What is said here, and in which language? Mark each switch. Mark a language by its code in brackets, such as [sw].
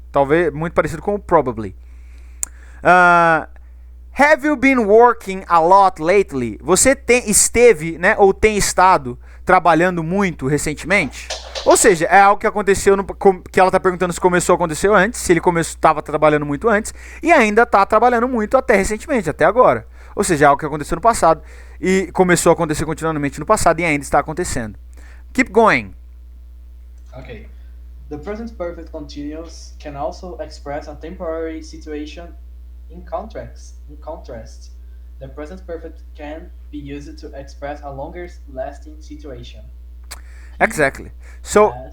[pt] Talvez muito parecido com o probably. [en] Have you been working a lot lately? [pt] Você esteve, né, ou tem estado trabalhando muito recentemente? Ou seja, é algo que aconteceu, que ela está perguntando se começou a acontecer antes, se ele estava trabalhando muito antes, e ainda está trabalhando muito até recentemente, até agora. Ou seja, é algo que aconteceu no passado, e começou a acontecer continuamente no passado, e ainda está acontecendo. [en] Keep going. [pt] Okay. [en] The present perfect continuous can also express a temporary situation. In contrast, the present perfect can be used to express a longer lasting situation. Exactly. So